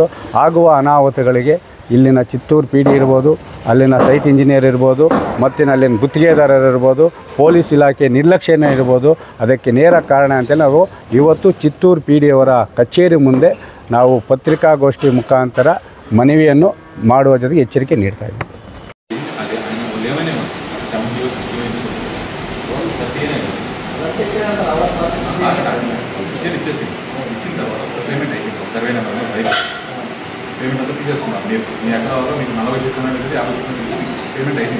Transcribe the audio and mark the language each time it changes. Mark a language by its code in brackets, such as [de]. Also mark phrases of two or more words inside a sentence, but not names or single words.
[kn] ಆಗುವ ಅನಾಹುತಗಳಿಗೆ ಇಲ್ಲಿನ ಚಿತ್ತೂರು PD ಇರ್ಬೋದು, ಅಲ್ಲಿನ [en] site engineer [kn] ಇರ್ಬೋದು, ಮತ್ತು ಅಲ್ಲಿನ ಗುತ್ತಿಗೆದಾರರು ಇರ್ಬೋದು, ಪೊಲೀಸ್ ಇಲಾಖೆ ನಿರ್ಲಕ್ಷ್ಯನೇ ಇರ್ಬೋದು. ಅದಕ್ಕೆ ನೇರ ಕಾರಣ ಅಂತ ನಾವು ಇವತ್ತು ಚಿತ್ತೂರು PD ಅವರ ಕಚೇರಿ ಮುಂದೆ ನಾವು ಪತ್ರಿಕಾಗೋಷ್ಠಿ ಮುಖಾಂತರ ಮನವಿಯನ್ನು ಮಾಡುವ ಜೊತೆಗೆ ಎಚ್ಚರಿಕೆ ನೀಡ್ತಾ ಇದ್ದೀವಿ. [te] పేమెంట్ అంతా తీసేసుకున్నాం. మీ ఎకరాల్లో మీకు 40 చెక్కున్నాడు, 50 చెక్కున్నాడు, పేమెంట్ అయింది.